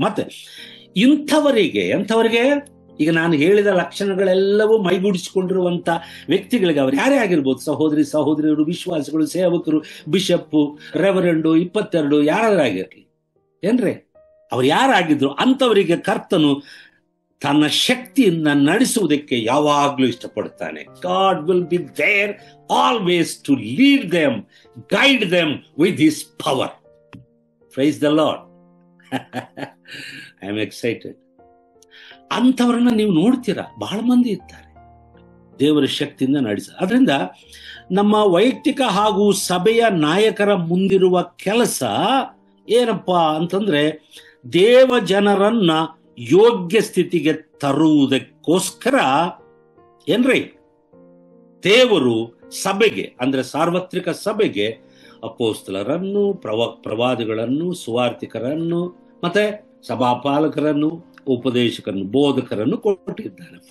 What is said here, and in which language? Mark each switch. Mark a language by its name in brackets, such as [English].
[Kannada] ಮತ್ತೆ ಎಂಥವರಿಗೆ ಈಗ ನಾನು ಹೇಳಿದ ಲಕ್ಷಣಗಳೆಲ್ಲವೂ ಮೈಗೂಡಿಸಿಕೊಂಡಿರುವಂತ ವ್ಯಕ್ತಿಗಳಿಗೆ, ಅವ್ರು ಯಾರೇ ಆಗಿರ್ಬೋದು, ಸಹೋದರಿಯರು, ವಿಶ್ವಾಸಿಗಳು, ಸೇವಕರು, ಬಿಷಪ್, ರೆವರೆಂಡು, 22 ಯಾರಾಗಿರ್ಲಿ ಏನ್ರಿ, ಅವ್ರು ಯಾರಾಗಿದ್ರು ಅಂಥವರಿಗೆ ಕರ್ತನು ತನ್ನ ಶಕ್ತಿಯಿಂದ ನಡೆಸುವುದಕ್ಕೆ ಯಾವಾಗ್ಲೂ ಇಷ್ಟಪಡ್ತಾನೆ. [English] God will be there always to lead them, guide them with his power. Praise the Lord. I am excited. [Kannada] ಅಂಥವ್ರನ್ನ ನೀವು ನೋಡ್ತೀರಾ, ಬಹಳ ಮಂದಿ ಇರ್ತಾರೆ ದೇವರ ಶಕ್ತಿಯಿಂದ ನಡೆಸ. ಅದರಿಂದ ನಮ್ಮ ವೈಯಕ್ತಿಕ ಹಾಗೂ ಸಭೆಯ ನಾಯಕರ ಮುಂದಿರುವ ಕೆಲಸ ಏನಪ್ಪಾ ಅಂತಂದ್ರೆ, ದೇವ ಜನರನ್ನ ಯೋಗ್ಯ ಸ್ಥಿತಿಗೆ ತರುವುದಕ್ಕೋಸ್ಕರ ಏನ್ರಿ ದೇವರು ಸಭೆಗೆ, ಅಂದ್ರೆ ಸಾರ್ವತ್ರಿಕ ಸಭೆಗೆ ಅಪೋಸ್ತಲರನ್ನು, ಪ್ರವಾದಿಗಳನ್ನು, ಸುವಾರ್ತಿಕರನ್ನು, ಮತ್ತೆ ಸಭಾಪಾಲಕರನ್ನು, ಉಪದೇಶಕರನ್ನು, ಬೋಧಕರನ್ನು ಕೊಟ್ಟಿದ್ದಾನೆ.